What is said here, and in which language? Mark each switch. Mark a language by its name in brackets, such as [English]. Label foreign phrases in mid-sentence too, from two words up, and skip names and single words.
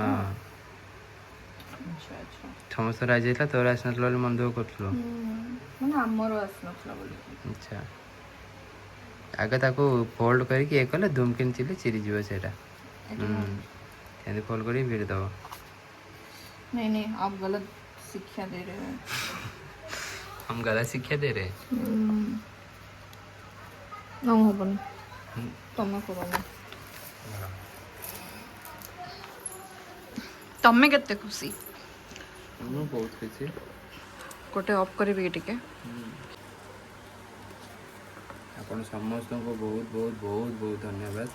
[Odia] ହଁ, ଆଚ୍ଛା। ସମସ୍ତଙ୍କର ଆଜି ହେଇଥିଲା, ତୋର ଆସିନଥିଲା ବୋଲି ମନ ଦୁଃଖ କରୁଥିଲୁ। ମାନେ ଆମର ଆସିନଥିଲା ବୋଲି। ଆଚ୍ଛା, ଆଗ ତାକୁ ଫୋଲ୍ଡ କରିକି ଇଏ କଲେ ଧୁମକିନି ଚିରିଯିବ ସେଇଟା। ଏମିତି ଫୋଲ୍ଡ କରିକି ଭିଡ଼ି ଦେବ। [Hindi] नहीं आप गलत शिक्षा दे रहे हो। हम गलत शिक्षा दे रहे हैं? [Odia] ହବନି ତମେ କରନି। ତମେ କେତେ ଖୁସି? ମୁଁ ବହୁତ ଖୁସି। ଗୋଟେ ଅଫ୍ କରିବି କି ଟିକେ? ଆପଣ ସମସ୍ତଙ୍କୁ ବହୁତ ବହୁତ ବହୁତ ବହୁତ ଧନ୍ୟବାଦ।